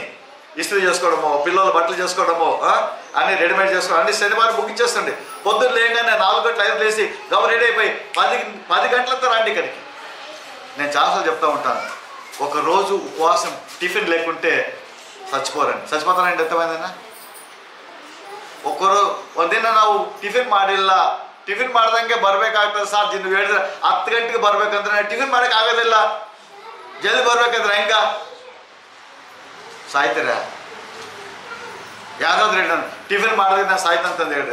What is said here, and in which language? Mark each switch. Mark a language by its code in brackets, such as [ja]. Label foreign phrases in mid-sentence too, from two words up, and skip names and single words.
[te] ఇస్త్రీ చేసుకోవడమో, పిల్లల బట్టలు చేసుకోవడమో, అన్ని రెడీమేడ్ చేసుకోవడం అన్ని శనివారం ముగించేస్తుంది. పొద్దున్న లేగానే 4 గంటలు 5 లేసి గవ రెడీ అయిపోయి 10 గంటలతో రండి ఇక్కడికి. నేను చాలాసార్లు చెప్తూ ఉంటాను, ఒకరోజు ఉపవాసం టిఫిన్ లేకుంటే చచ్చిపోతారండి ఎంతమందినా? [kn] ಒಕ್ಕರು ಒಂದಿನ ನಾವು ಟಿಫಿನ್ ಮಾಡಿಲ್ಲ, ಟಿಫಿನ್ ಮಾಡ್ದಂಗೆ ಬರ್ಬೇಕಾಗ್ತದೆ ಸರ್. ನೀವು ಹೇಳಿದ್ರೆ 10 ಗಂಟೆಗೆ ಬರ್ಬೇಕಂದ್ರೆ ಟಿಫಿನ್ ಮಾಡಕ್ಕೆ ಆಗೋದಿಲ್ಲ, ಜಲ್ದಿ ಬರ್ಬೇಕಂದ್ರೆ ಹೆಂಗ ಸಾಯ್ತೀರ? ಯಾರಾದ್ರೂ ಹೇಳಿ ನಾನು ಟಿಫಿನ್ ಮಾಡಿದ್ರೆ ನಾನು ಸಾಯ್ತಂತಂದು ಹೇಳ್ರಿ.